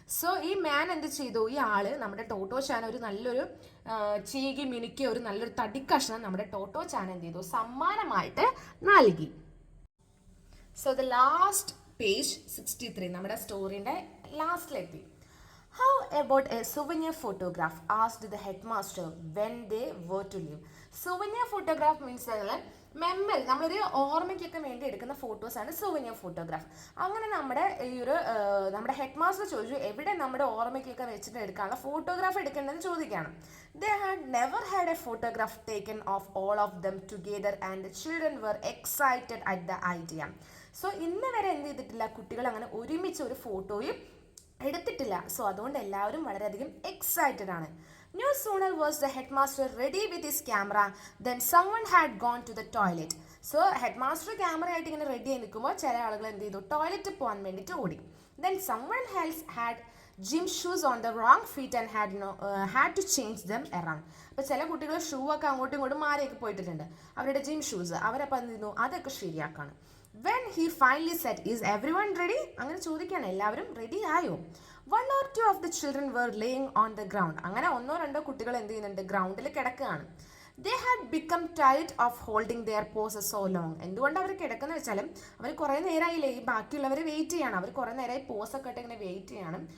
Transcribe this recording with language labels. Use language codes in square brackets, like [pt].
[ml] So ഈ മാൻ എന്ത് ചെയ്തു, ഈ ആള് നമ്മുടെ ടോട്ടോച്ചാൻ ഒരു നല്ലൊരു ചീകി മിനുക്കിയ ഒരു നല്ലൊരു തടിക്കഷ്ണം നമ്മുടെ ടോട്ടോച്ചാൻ എന്ത് ചെയ്തു, സമ്മാനമായിട്ട് നൽകി. സോ ദ ലാസ്റ്റ് പേജ് 63, നമ്മുടെ സ്റ്റോറിന്റെ ലാസ്റ്റിലെത്തി. [en] How about a souvenir photograph? Asked the headmaster when they were to leave. Souvenir photograph means [ml] memory, നമ്മളൊരു ഓർമ്മയ്ക്കൊക്കെ വേണ്ടി എടുക്കുന്ന ഫോട്ടോസാണ് souvenir photograph. അങ്ങനെ നമ്മുടെ ഹെഡ് മാസ്റ്റർ ചോദിച്ചു എവിടെ നമ്മുടെ ഓർമ്മയ്ക്കൊക്കെ വെച്ചിട്ട് എടുക്കാനുള്ള ഫോട്ടോഗ്രാഫ് എടുക്കേണ്ടതെന്ന് ചോദിക്കുകയാണ്. [en] They had never had a photograph taken of all of them together and the children were excited at the idea. [ml] So ഇന്ന് വരെ എന്ത് ചെയ്തിട്ടില്ല, കുട്ടികൾ അങ്ങനെ ഒരുമിച്ച് ഒരു ഫോട്ടോയും എടുത്തിട്ടില്ല. സോ അതുകൊണ്ട് എല്ലാവരും വളരെയധികം എക്സൈറ്റഡ് ആണ്. [en] No sooner was the headmaster ready with his camera then someone had gone to the toilet. [ml] So headmaster camera ആയിട്ട് ഇങ്ങനെ റെഡി ആയി നിൽക്കുമ്പോൾ ചില ആളുകൾ എന്ത് ചെയ്തു, ടോയ്ലറ്റ് പോകാൻ വേണ്ടിയിട്ട് ഓടി. [en] Then someone else had gym shoes on the wrong feet and had to change them around. [ml] അപ്പോൾ ചില കുട്ടികൾ ഷൂ ഒക്കെ അങ്ങോട്ടും ഇങ്ങോട്ടും മാറിയൊക്കെ പോയിട്ടുണ്ട്, അവരുടെ ജിം ഷൂസ്. അവരപ്പോൾ എന്ത് ചെയ്യുന്നു, അതൊക്കെ ശരിയാക്കാണ്. [en] When he finally said, "Is everyone ready?" [ml] അങ്ങനെ ചോദിക്കുകയാണ്, എല്ലാവരും റെഡി ആയോ? [en] 1 or 2 of the children were laying on the ground. [ml] അങ്ങനെ 1-2 കുട്ടികൾ എന്ത് ചെയ്യുന്നുണ്ട്, ഗ്രൗണ്ടിൽ കിടക്കുകയാണ്. [en] They had become tired of holding their poses so long. [ml] എന്തുകൊണ്ട് അവർ കിടക്കുന്ന വെച്ചാലും അവർ കുറേ നേരമായില്ലേ ഈ ബാക്കിയുള്ളവർ വെയിറ്റ് ചെയ്യാണ്, അവർ കുറേ നേരമായി പോസൊക്കെ ഇട്ട് ഇങ്ങനെ വെയിറ്റ് ചെയ്യാണ്.